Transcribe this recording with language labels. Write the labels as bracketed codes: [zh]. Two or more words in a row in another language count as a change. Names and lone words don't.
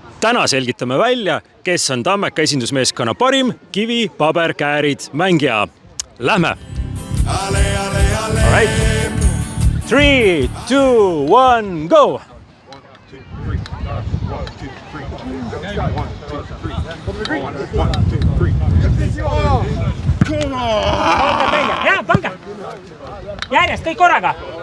[et] Täna selgitame välja, kes on Tammeka esindusmeeskonna parim kivi, paber, käärid mängija. Lähme! [en] All right. 3, 2, 1, go! [et] Hea, pange! Järjest, kõik korraga!